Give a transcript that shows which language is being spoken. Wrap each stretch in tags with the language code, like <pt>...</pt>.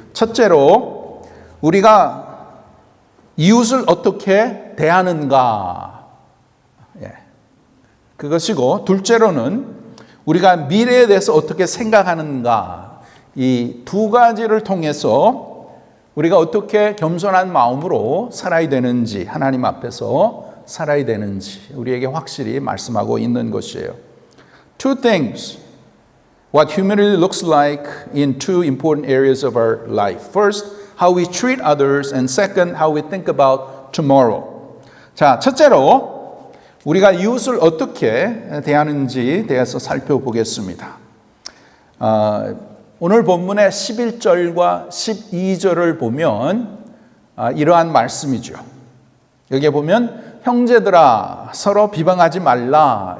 <ko>첫째로 우리가 이웃을 어떻게 대하는가, 그것이고, 둘째로는 우리가 미래에 대해서 어떻게 생각하는가, 이 두 가지를 통해서 우리가 어떻게 겸손한 마음으로 살아야 되는지, 하나님 앞에서 살아야 되는지 우리에게 확실히 말씀하고 있는 것이에요.</ko> <en>Two things what humility looks like in two important areas of our life. First, how we treat others, and second, how we think about tomorrow.</en> <ko>자, 첫째로 우리가 이웃을 어떻게 대하는지에 대해서 살펴보겠습니다. 오늘 본문의 11절과 12절을 보면 이러한 말씀이죠. 여기에 보면 형제들아 서로 비방하지 말라.</ko>